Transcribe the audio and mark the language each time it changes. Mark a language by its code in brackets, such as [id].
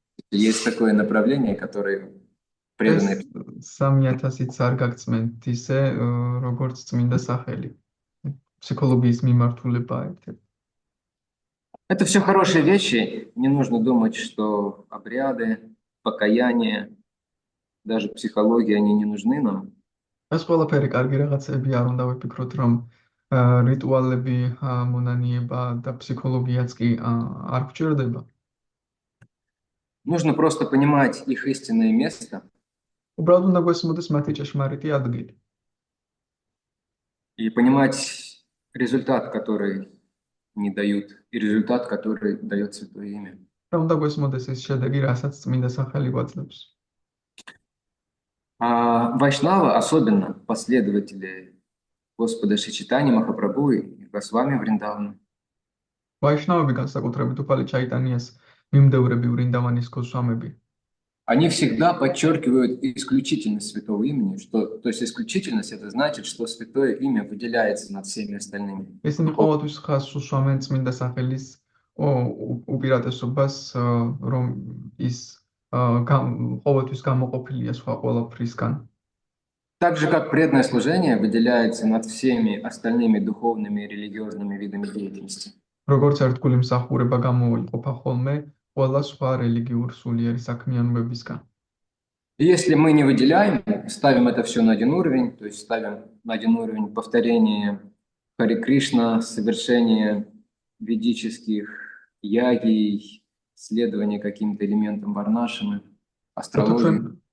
[ru] Есть такое направление, которое преданное. [ka] 3000-იც არ გაგწმენთ ისე როგორც წმინდა სახელი. Психологიის მიმართულება ერთ-ერთი. [ru] Это все хорошие вещи. Не нужно думать, что обряды, покаяние, даже психология, они не нужны нам. [ka] ეს ყველაფერი კარგი რაღაცები არ უნდა ვიფიქროთ, რომ რიტუალები, მონანიება და ფსიქოლოგიაც კი არ გვჭირდება. [ru] Нужно просто понимать их истинное место. [ka] უბრალოდ უნდა გვესმოდეს მათი ჭეშმარიტი ადგილი. [ru] И понимать результат, который не дают, и результат, который дает Святое Имя. [ka] და უნდა გვესმოდეს ეს შედეგი, რასაც წმინდა სახელი გვაძლევს. [ru] Вайшнава, особенно последователи Господа Шри Чайтаньи Махапрабху и Госвами Вриндавана. [ka] ვაიშნავები განსაკუთრებით უფალი ჩაიტანიას მიმდევრები ვრინდავანის გოსვამები. [ru] Они всегда подчеркивают исключительность Святого Имени, то есть исключительность это значит, что Святое Имя выделяется над всеми остальными. [ka] ისინი ყოველთვის ხაზს უსვამენ წმინდა სახელის უპირატესობას, რომ ის ყოველთვის გამოყოფილია სხვა ყველაფრისგან. [ru] Так же, как преданное служение выделяется над всеми остальными духовными и религиозными видами деятельности. [ka] როგორც ერთგული მსახურება გამოიყოფა ხოლმე ყველა სხვა რელიგიურ სულიერი საქმიანობებისგან. [ru] И если мы не выделяем, ставим это все на один уровень, то есть ставим на один уровень повторение Харе Кришна, совершение ведических ягий, следование каким-то элементам варнашамы, астрологии.